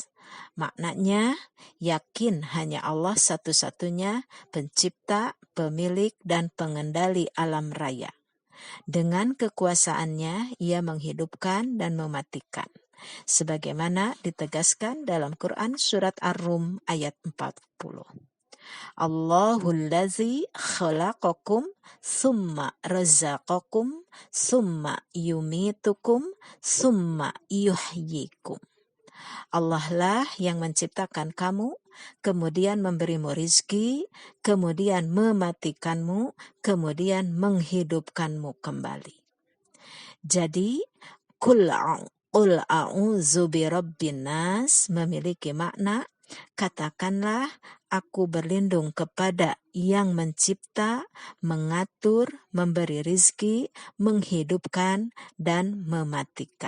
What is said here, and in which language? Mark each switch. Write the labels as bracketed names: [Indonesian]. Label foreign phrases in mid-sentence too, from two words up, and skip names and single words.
[Indonesian] Maknanya, yakin hanya Allah satu-satunya pencipta, pemilik, dan pengendali alam raya. Dengan kekuasaannya, ia menghidupkan dan mematikan. Sebagaimana ditegaskan dalam Quran surat Ar-Rum ayat 40. [Arabic] الله الذي خلقكم ثم رزقكم ثم يميتكم ثم يحييكم. [Indonesian] Allah lah yang menciptakan kamu, kemudian memberimu rizki, kemudian mematikanmu, kemudian menghidupkanmu kembali. Jadi, [Arabic] قل أعوذ برب الناس [Indonesian] memiliki makna, katakanlah, aku berlindung kepada yang mencipta, mengatur, memberi rizki, menghidupkan, dan mematikan.